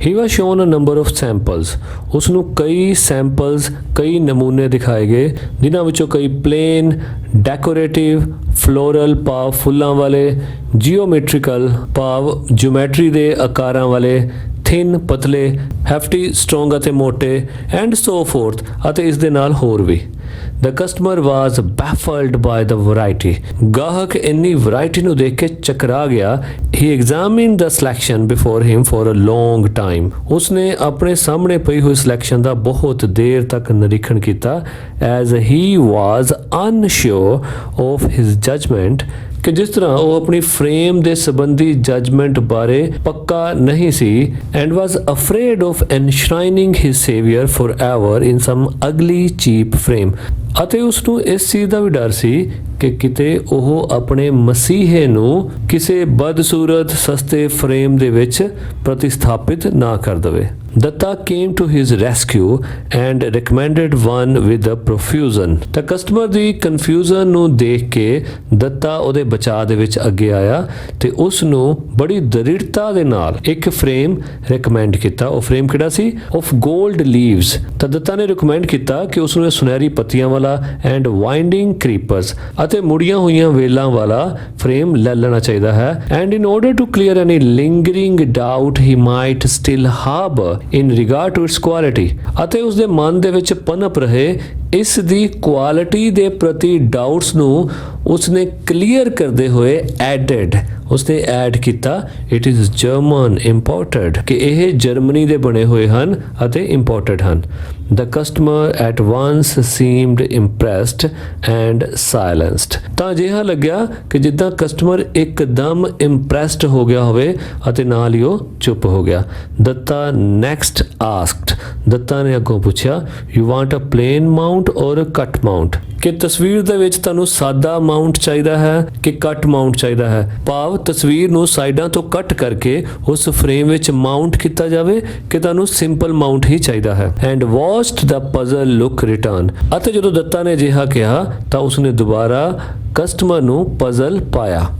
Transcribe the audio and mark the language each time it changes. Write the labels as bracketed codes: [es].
[en] He was shown a number of samples. [pa] ਉਸ ਨੂੰ ਕਈ ਸੈਂਪਲਸ, ਕਈ ਨਮੂਨੇ ਦਿਖਾਏ ਗਏ ਜਿਨ੍ਹਾਂ ਵਿੱਚੋਂ ਕਈ ਪਲੇਨ, ਡੈਕੋਰੇਟਿਵ, ਫਲੋਰਲ ਭਾਵ ਫੁੱਲਾਂ ਵਾਲੇ, ਜਿਓਮੈਟ੍ਰੀਕਲ ਭਾਵ ਜਿਓਮੈਟਰੀ ਦੇ ਆਕਾਰਾਂ ਵਾਲੇ, ਥਿਨ ਪਤਲੇ, ਹੈਫਟੀ ਸਟਰੋਂਗ ਅਤੇ ਮੋਟੇ, ਐਂਡ ਸੋ ਫੋਰਥ ਅਤੇ ਇਸ ਦੇ ਨਾਲ ਹੋਰ ਵੀ। [en] The customer was baffled by the variety. [pa] ਗਾਹਕ ਇੰਨੀ ਵੈਰਾਈਟੀ ਨੂੰ ਦੇਖ ਕੇ ਚਕਰਾ ਗਿਆ। [en] He examined the selection before him for a long time. [pa] ਉਸਨੇ ਆਪਣੇ ਸਾਹਮਣੇ ਪਈ ਹੋਈ ਸਿਲੈਕਸ਼ਨ ਦਾ ਬਹੁਤ ਦੇਰ ਤੱਕ ਨਿਰੀਖਣ ਕੀਤਾ [en] as he was unsure of his judgment [pa] ਕਿ ਜਿਸ ਤਰ੍ਹਾਂ ਉਹ ਆਪਣੀ ਫਰੇਮ ਦੇ ਸੰਬੰਧੀ ਜਜਮੈਂਟ ਬਾਰੇ ਪੱਕਾ ਨਹੀਂ ਸੀ [en] and was afraid of enshrining his savior forever in some ugly cheap frame। [pa] ਅਤੇ ਉਸ ਨੂੰ ਇਸ ਚੀਜ਼ ਦਾ ਵੀ ਡਰ ਸੀ ਕਿ ਕਿਤੇ ਉਹ ਆਪਣੇ ਮਸੀਹੇ ਨੂੰ ਕਿਸੇ ਬਦਸੂਰਤ ਸਸਤੇ ਫਰੇਮ ਦੇ ਵਿੱਚ ਪ੍ਰਤਿਸਥਾਪਿਤ ਨਾ ਕਰ ਦੇਵੇ। [en] Datta came to his rescue and recommended one with a profusion। [pa] ਤਾਂ ਕਸਟਮਰ ਦੀ ਕਨਫਿਊਜ਼ਨ ਨੂੰ ਦੇਖ ਕੇ ਦੱਤਾ ਉਹਦੇ ਬਚਾਅ ਦੇ ਵਿੱਚ ਅੱਗੇ ਆਇਆ ਤੇ ਉਸ ਨੂੰ ਬੜੀ ਦ੍ਰਿੜਤਾ ਦੇ ਨਾਲ ਇੱਕ ਫਰੇਮ ਰეკਮੈਂਡ ਕੀਤਾ। ਉਹ ਫਰੇਮ ਕਿਹੜਾ ਸੀ? [en] Of 골ਡ leaves. [pa] ਤਾਂ ਦੱਤਾ ਨੇ ਰეკਮੈਂਡ ਕੀਤਾ ਕਿ ਉਸ ਨੂੰ ਸੁਨਹਿਰੀ ਪੱਤੀਆਂ ਵਾਲਾ [en] and winding creepers [pa] ਅਤੇ ਮੁੜੀਆਂ ਹੋਈਆਂ ਵੇਲਾਂ ਵਾਲਾ ਫਰੇਮ ਲੈ ਲੈਣਾ ਚਾਹੀਦਾ ਹੈ। [en] And in order to clear any lingering doubt he might still harbour in regard to its quality. [pa] ਅਤੇ ਉਸ ਦੇ ਮਨ ਦੇ ਵਿੱਚ ਪਨਪ ਰਹੇ ਇਸ ਦੀ ਕੁਆਲਿਟੀ ਦੇ ਪ੍ਰਤੀ ਡਾਊਟਸ ਨੂੰ ਉਸਨੇ ਕਲੀਅਰ ਕਰਦੇ ਹੋਏ ਐਡਡ ਉਸਨੇ ਐਡ ਕੀਤਾ [en] it is German imported [pa] ਕਿ ਇਹ ਜਰਮਨੀ ਦੇ ਬਣੇ ਹੋਏ ਹਨ ਅਤੇ ਇੰਪੋਰਟਡ ਹਨ। [en] The customer at once seemed impressed and silenced। [pa] ਤਾਂ ਅਜਿਹਾ ਲੱਗਿਆ ਕਿ ਜਿੱਦਾਂ ਕਸਟਮਰ ਇੱਕਦਮ ਇੰਪ੍ਰੈਸਡ ਹੋ ਗਿਆ ਹੋਵੇ ਅਤੇ ਨਾਲ ਹੀ ਉਹ ਚੁੱਪ ਹੋ ਗਿਆ। [en] Datta next asked। [pa] ਦੱਤਾ ਨੇ ਅੱਗੋਂ ਪੁੱਛਿਆ [en] you want a plain mount or a cut mount? [pa] ਕਿ ਤਸਵੀਰ ਦੇ ਵਿੱਚ ਤੁਹਾਨੂੰ ਸਾਦਾ ਮਾਊਂਟ ਚਾਹੀਦਾ ਹੈ ਕਿ ਕੱਟ ਮਾਊਂਟ ਚਾਹੀਦਾ ਹੈ? ਭਾਵ ਤਸਵੀਰ ਨੂੰ ਸਾਈਡਾਂ ਤੋਂ ਕੱਟ ਕਰਕੇ ਉਸ ਫਰੇਮ ਵਿੱਚ ਮਾਊਂਟ ਕੀਤਾ ਜਾਵੇ ਕਿ ਤੁਹਾਨੂੰ ਸਿੰਪਲ ਮਾਊਂਟ ਹੀ ਚਾਹੀਦਾ ਹੈ। [en] And watched the puzzle look return. [pa] ਅਤੇ ਜਦੋਂ ਦੱਤਾ ਨੇ ਅਜਿਹਾ ਕਿਹਾ ਤਾਂ ਉਸਨੇ ਦੁਬਾਰਾ ਕਸਟਮਰ ਨੂੰ ਪਜ਼ਲ ਪਾਇਆ।